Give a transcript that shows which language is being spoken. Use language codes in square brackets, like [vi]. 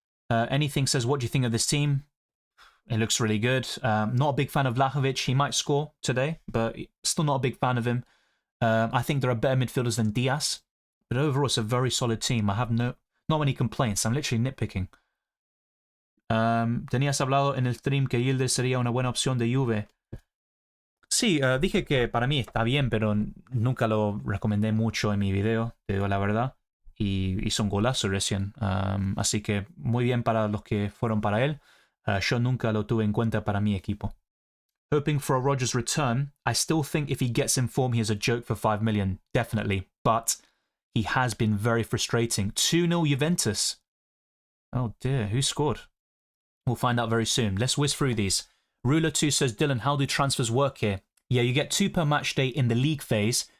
[en] Anything says, what do you think of this team? It looks really good. Not a big fan of Vlahovic. He might score today, but still not a big fan of him. I think there are better midfielders than Diaz. But overall, it's a very solid team. I have not many complaints. I'm literally nitpicking. [es] Tenías hablado en el stream que Yildiz sería una buena opción de Juve. Sí, dije que para mí está bien, pero nunca lo recomendé mucho en mi video, te digo la verdad. Y hizo un golazo recién. Así que muy bien para los que fueron para él. Yo nunca lo tuve en cuenta para mi equipo. [en] Hoping for a Rodgers return. I still think if he gets in form, he is a joke for 5 million. Definitely. But he has been very frustrating. 2-0 Juventus. Oh dear, who scored? We'll find out very soon. Let's whiz through these. Ruler2 says, Dylan, how do transfers work here? Yeah, you get 2 per match day in the league phase.